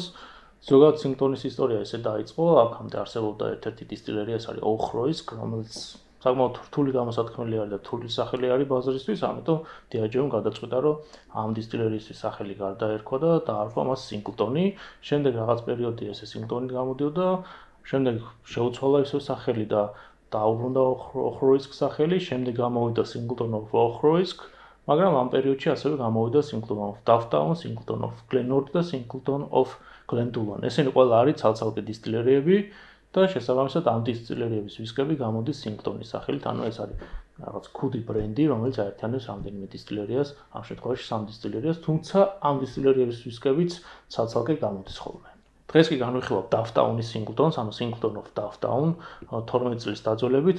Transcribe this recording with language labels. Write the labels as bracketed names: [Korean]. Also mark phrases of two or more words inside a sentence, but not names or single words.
[Georgian] ზოგადად Singleton-ის ისტორია ესე დაიწყო, აქამდე არსებობდა ერთ-ერთი დისტილერია, ეს არის Ochroisk, რომელიც საკმაოდ რთული გამოსათქმელი არის და რთული სახელი არის ბაზარისთვის, ამიტომ Diageo-მ გადაწყვიტა, რომ ამ დისტილერიის სახელი გარდაერქვა და დაარქვა მას Singleton-ი. შემდეგ რაღაც პერიოდი ესე Singleton-ი გამოდიოდა, შემდეგ შეუცვალა ისო სახელი და დაუბრუნდა Ochroisk სახელი, შემდეგ გამოვიდა Singleton of Ochroisk, მაგრამ ამ პერიოდში ასევე გამოვიდა Singleton of Dufftown, Singleton of Glenort და Singleton of Glendullan. ესენი ყველა არის ცალ-ცალკე დისტილერიები და შესაბამისად ამ დისტილერიების ვისკები გამოდის Singleton-ის სახელით, ანუ ეს არის რაღაც ქუდი ბრენდი, რომელიც აერთიანებს რამდენიმე დისტილერიას, ამ შემთხვევაში 3 დისტილერიას, თუმცა ამ დისტილერიების ვისკებიც ცალ-ცალკე გამოდის ხოლმე. დღეს კი განვიხილავ Dufftown-ის Singleton-ს, ანუ Singleton of Dufftown, 12 წლის დაძველებით.